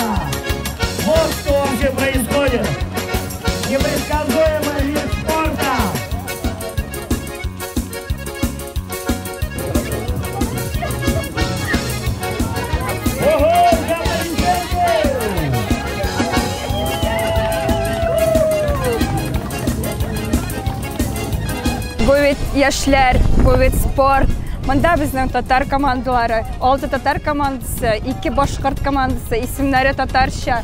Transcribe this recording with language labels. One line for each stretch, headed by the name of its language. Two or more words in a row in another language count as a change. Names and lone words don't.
Russian: Вот что вообще происходит! Непредсказуемый вид спорта! Ого,
Tatar: Бу бит яшьләр, бу бит спорт. Монда безнең татар командалары, 6 татар командасы, 2 башкорт командасы, исемнәре татарча.